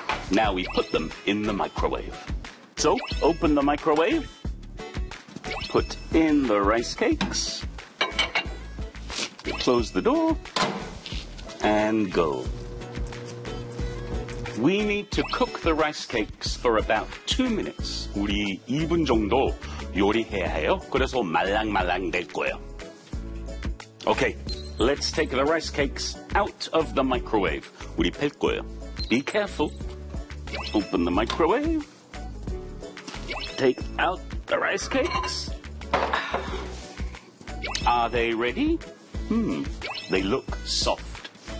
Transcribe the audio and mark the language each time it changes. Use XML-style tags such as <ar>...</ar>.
<en>Now we put them in the microwave. So open the microwave. Put in the rice cakes. Close the door. And go. We need to cook the rice cakes for about 2 minutes.</en> <ko>우리 2분 정도 요리해야 해요. 그래서 말랑말랑 될 거예요.</ko> <en>Okay, let's take the rice cakes out of the microwave.</en> <ko>우리 펼 거예요.</ko> <en>Be careful. Open the microwave. Take out the rice cakes. Are they ready? They look soft.</en>